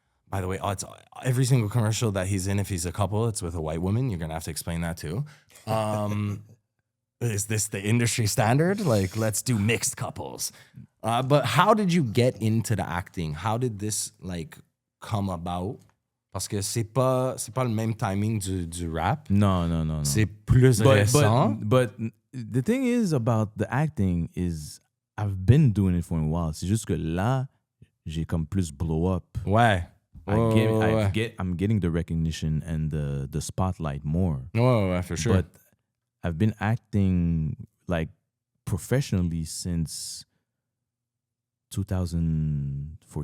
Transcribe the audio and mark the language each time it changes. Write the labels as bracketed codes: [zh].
[en] By the way, it's every single commercial that he's in, if he's a couple, it's with a white woman. You're going to have to explain that too. Is this the industry standard? Like, let's do mixed couples. But how did you get into the acting? How did this like come about? [fr] Parce que c'est pas le même timing du rap. [en] No. [fr] C'est plus récent. [en] But the thing is about the acting is I've been doing it for a while. [fr] C'est juste que là, j'ai comme plus blow up. Ouais. [en] I'm getting the recognition and the spotlight more. Ouais, for sure. But I've been acting like professionally since 15.